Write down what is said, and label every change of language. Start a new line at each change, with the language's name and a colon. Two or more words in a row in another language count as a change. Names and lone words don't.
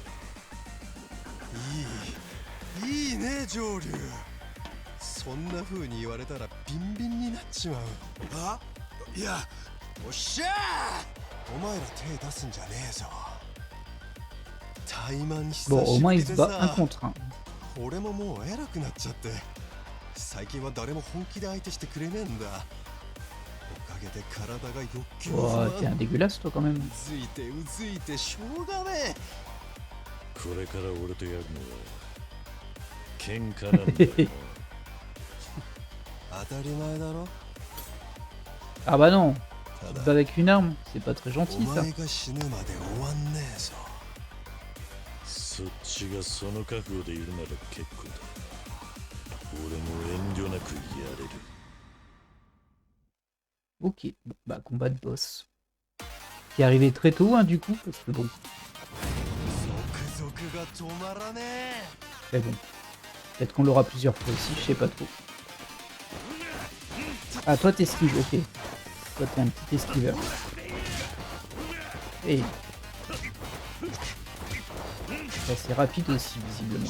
Japanese: いいね上流。そんな風に言われたらビンビンになっちまう。あ、いや、おっしゃー、お前ら手出すんじゃねえぞ。タイマン久
French: Bon, au
Japanese: しぶ
French: moins
Japanese: り
French: il
Japanese: で
French: se bat un
Japanese: さ、
French: contre un.
Japanese: 俺ももう偉くなっちゃって、最近は誰も本気で相手してくれねえんだ。おかげで体が欲求不
French: Oh, t'es
Japanese: 満。
French: un dégueulasse toi quand même.
Japanese: うずいてうずいてしょうがねえ。これから俺とやるのは喧嘩なんだよ。当たり前だろ。
French: Ah bah non,
Japanese: た
French: tu te
Japanese: だ
French: bats avec une arme, c'est pas très
Japanese: お
French: gentil ça.
Japanese: 前が死ぬまで終わんねえぞ。そっちがその覚悟でいるなら結構だ。俺も遠慮なくやれる。
French: Ok, bon, bah combat de boss. Qui est arrivé très tôt hein, du coup, parce que bon,
Japanese: 続々が止まらねえ。
French: mais bon. Peut-être qu'on l'aura plusieurs fois aussi, je sais pas trop. Ah toi t'esquives, ok. Toi t'es un petit esquiveur. Et c'est rapide aussi visiblement.